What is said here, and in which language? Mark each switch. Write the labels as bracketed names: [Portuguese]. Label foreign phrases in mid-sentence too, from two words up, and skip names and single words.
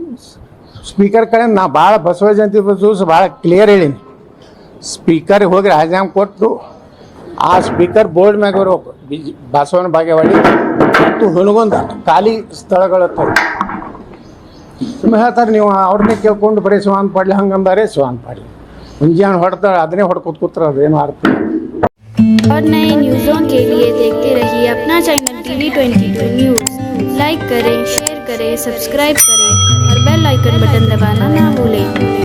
[Kannada] ಸ್ಪೀಕರ್ ಕಡೆ ನಾ ಭಾಳ ಬಸವ ಜಯಂತಿ ದಿವಸ ಭಾಳ ಕ್ಲಿಯರ್ ಹೇಳೀನಿ, ಸ್ಪೀಕರ್ಗೆ ಹೋಗಿ ರಾಜೀನಾಮೆ ಕೊಟ್ಟು ಆ [English] speaker board [Kannada] ಮ್ಯಾಗ ಬರಬೇಕು. ಬಸವನ ಬಾಗೇವಾಡಿ ಮತ್ತು ಹುನಗುಂದ ಖಾಲಿ ಸ್ಥಳಗಳು ಸುಮ್ಮನೆ ಹೇಳ್ತಾರೆ. ನೀವು ಅವ್ರನ್ನೇ ಕೇಳ್ಕೊಂಡು ಬರೀ ಶ್ರವಣ್ ಪಾಟೀಲ್ ಹಂಗಂದಾರೆ ಶ್ರವಣ್ ಪಾಟೀಲ್ ಮುಂಜಾನೆ ಹೊಡ್ತಾರೆ, ಅದನ್ನೇ ಹೊಡ್ಕೊತ ಕೂತ್ರೆ ಅದೇನು ಅರ್ಥ. [Hindi] और नए न्यूज़ों के लिए देखते रहिए अपना चैनल TV22 न्यूज़। लाइक करें, शेयर करें, सब्सक्राइब करें और [English] bell icon button [Hindi] दबाना ना भूलें।